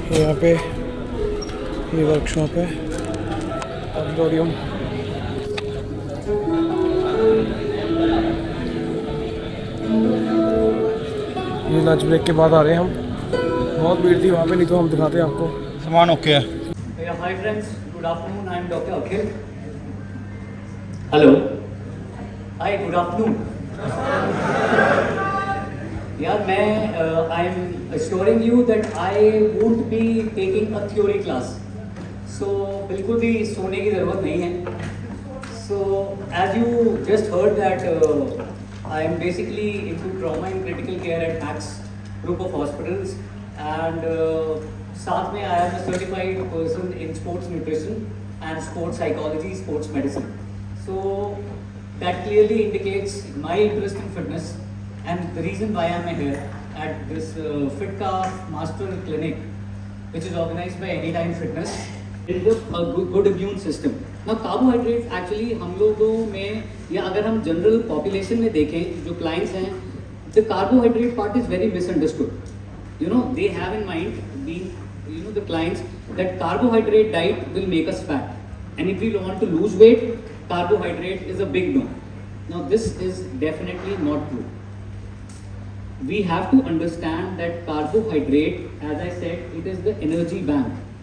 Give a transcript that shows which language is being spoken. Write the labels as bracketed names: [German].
[Hindi] यहाँ पे ये वर्कशॉप है ऑडिटोरियम ये लंच ब्रेक के बाद आ रहे हैं हम बहुत भीड़ थी वहाँ पे नहीं तो हम दिखाते हैं आपको सामान ओके है [English] Yeah, hi friends, good afternoon. I am Dr. Akhil. Hello. Hi, good afternoon. Yeah, I am assuring you that I won't be taking a theory class. [Hindi] So, बिल्कुल भी सोने की ज़रूरत नहीं है. [English] So, as you just heard that I am basically into trauma and critical care at Max Group of Hospitals, and [Hindi] साथ में [English] I am a certified person in sports nutrition and sports psychology, sports medicine. So that clearly indicates my interest in fitness and the reason why I am here at this FitCalf Master Clinic, which is organized by Anytime Fitness. Build up a good immune system. Now carbohydrates actually [Hindi] हम लोगों में या अगर हम general population में देखें जो clients हैं, [English] the carbohydrate part is very misunderstood. You know, they have in mind, the clients, that carbohydrate diet will make us fat, and if we want to lose weight, carbohydrate is a big no. Now this is definitely not true. We have to understand that carbohydrate, as I said, it is the energy bank.